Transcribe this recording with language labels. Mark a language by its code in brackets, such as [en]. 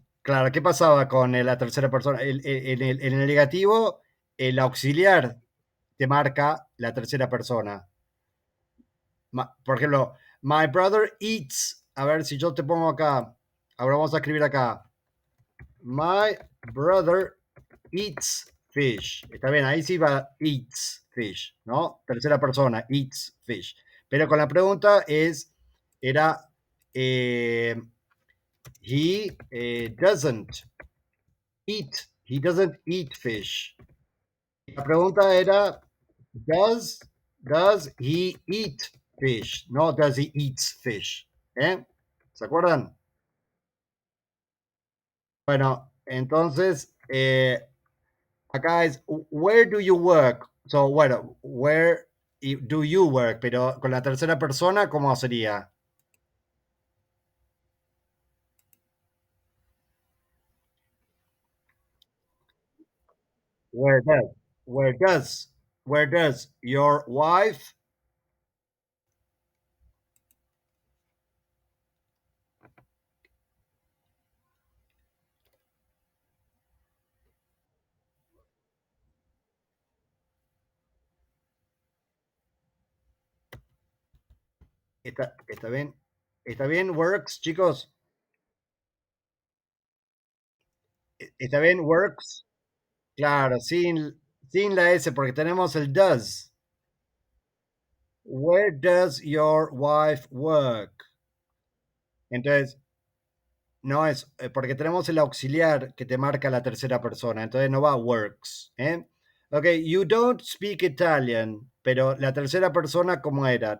[es] Claro, ¿qué pasaba con la tercera persona? En el negativo, el auxiliar te marca la tercera persona. Por ejemplo, [en] my brother eats. [es] A ver si yo te pongo acá. Ahora vamos a escribir acá. [en] My brother eats fish. [es] Está bien, ahí sí va [en] eats fish, [es] ¿no? Tercera persona, [en] eats fish. [es] Pero con la pregunta era, eh, [en] he doesn't eat fish. [es] La pregunta era, [en] does, does he eat fish? No, does he eats fish. ¿Eh? [es] ¿Se acuerdan? Bueno, entonces, acá es, [en] where do you work? So, [es] bueno, [en] where do you work? [es] Pero con la tercera persona, ¿cómo sería? [en] Where does? Where does? Where does your wife? [es] Está bien? ¿Está bien, [en] works, [es] chicos? ¿Está bien, [en] works? [es] Claro, sin la S, porque tenemos el does. [en] Where does your wife work? [es] Entonces, no es, porque tenemos el auxiliar que te marca la tercera persona, entonces no va [en] works. [es] ¿Eh? Ok, [en] you don't speak Italian, [es] pero la tercera persona, ¿cómo era?